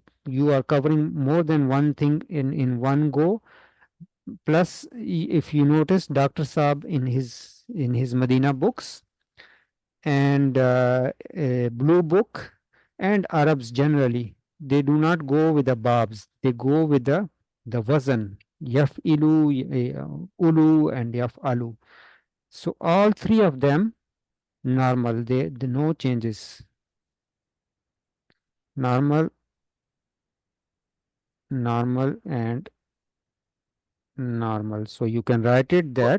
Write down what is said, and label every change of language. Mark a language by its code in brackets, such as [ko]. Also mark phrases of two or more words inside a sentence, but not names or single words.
[en] You are covering more than one thing in one go. Plus, if you notice, Dr. Saab in his Medina books and Blue Book and Arabs generally, they do not go with the babs. They go with the wazan, yaf'ilu, ulu, and yaf'alu. So all three of them normal. They no changes. Normal, normal, and normal. So you can write it that